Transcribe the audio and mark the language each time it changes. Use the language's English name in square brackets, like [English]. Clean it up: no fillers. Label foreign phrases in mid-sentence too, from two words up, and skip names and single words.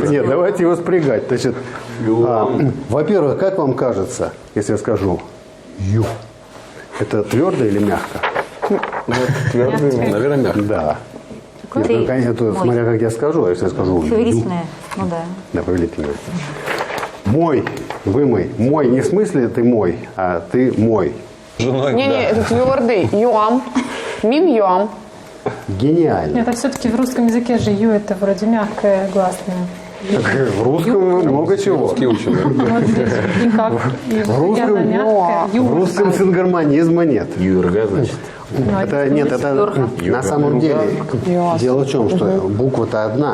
[Russian] Нет, давайте его спрягать. Значит, во-первых, как вам кажется, если я скажу ю, это твердо или мягко? Наверное, мягко. Да. Ты Это, мой. смотря как я скажу, а если я скажу ю, Феверистная. Ну да. да, повелительное. Мой, вымой. Мой не в смысле ты мой, а ты мой. Не, это твердый. [Tatar] Юам. Мим юам. [Russian] Гениально. Это все-таки в русском языке же ю это вроде мягкое гласное. В русском много чего. Русский учим, да? Вот здесь. И как? И В русском- она мягкая. В Юрга. русском сингармонизма нет. Юрга, значит. Ну, Это нет, это на самом деле. Дело в чем, что буква-то одна,